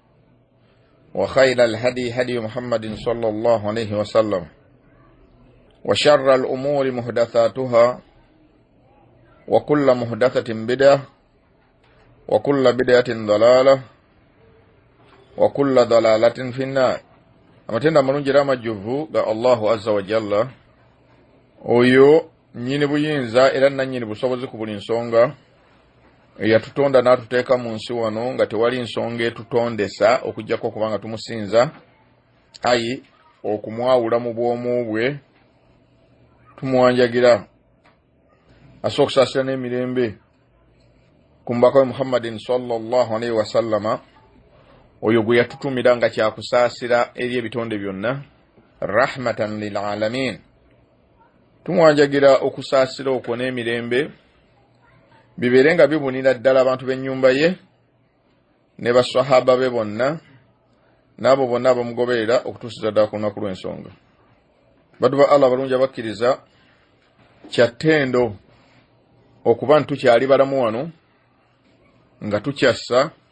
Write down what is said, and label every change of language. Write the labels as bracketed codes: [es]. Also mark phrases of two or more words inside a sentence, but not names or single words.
[ar] وخير الهدي هدي محمد صلى الله عليه وسلم وشر الأمور محدثاتها وكل محدثة بدعة وكل بدعة ضلالة وكل ضلالة في النار [lg] amatenda mulungi ramajjuvu ga Allahu [ar] عز وجل [lg] oyo nyini buyinza era nanyini busobozi ku buli nsonga yatutonda n'atuteeka mu nsi wano nga tewali nsonga etutondesa okujjako kubanga tumusinza ayi okumwawula mu bwomu bwe tumwanjagira asokusaasira n'emirembe ku mbaka we Muhammadin [ar] صلى الله عليه وسلم [lg] oyo gwe yatutumira nga kyakusaasira eri ebitonde byonna [ar] رحمة للعالمين [lg] tumwanjagira okusaasira okwo n'emirembe biberenga bibunira ddala abantu b'ennyumba ye ne basahaba be bonna n'abo bonna abamugoberera okutuusiza ddala ku lunaku lw'ensonga baddu ba Allah balungi abakkiriza kyattendo okuba ntukyali balamu wano nga tukyassa